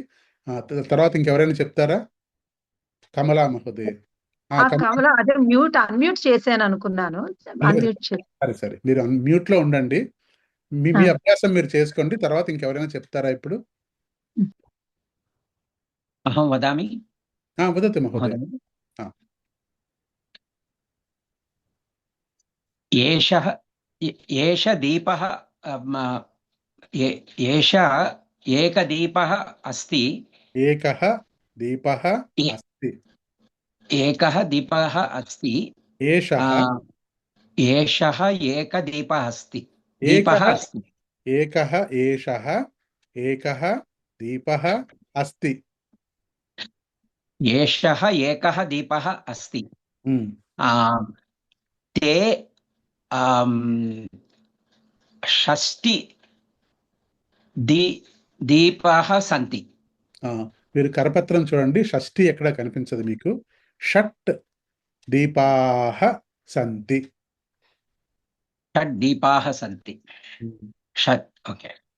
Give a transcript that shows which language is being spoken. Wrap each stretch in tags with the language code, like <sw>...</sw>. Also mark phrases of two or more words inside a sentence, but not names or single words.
<te>తర్వాత ఇంకెవరైనా చెప్తారా? కమలా మహోదయ. కమలా అదే అన్మ్యూట్ చేశాను అనుకున్నాను. సరే మీరు మ్యూట్ లో ఉండండి. మీ అభ్యాసం మీరు చేసుకోండి. తర్వాత ఇంకెవరైనా చెప్తారా ఇప్పుడు?</te> <sa>अहं वदामि वदतु महोदय। महोदय। एष दीपः एष एकदीपः अस्ति। एकः दीपः अस्ति। एकः दीपः अस्ति। एषः एषः एकदीपः अस्ति। एकः दीपः अस्ति। एकः एषः एकः दीपः अस्ति। एषः एकः दीपः अस्ति। ते షష్టి దీపాः సంతి.</sa> <te>మీరు కరపత్రం చూడండి, షష్ఠి ఎక్కడ కనిపించదు మీకు.</te> <sa>షట్ దీపాः సంతి. షట్ దీపాः సంతి. షట్ ఓకే.</sa>